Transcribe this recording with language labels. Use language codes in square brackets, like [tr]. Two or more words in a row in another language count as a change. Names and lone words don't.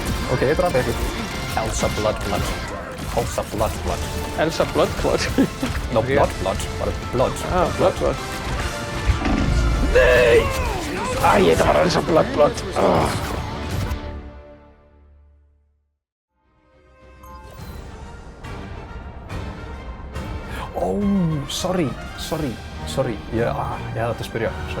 [is] Ok, ég draf ykkur. Elsa Blood. Elsa Blood. Elsa Blood. No, Blood, bara Blood. Ah, Blood. Nei! Æ, þetta var Elsa Blood. Sorry. Ég hefði átt að spyrja. Sorry.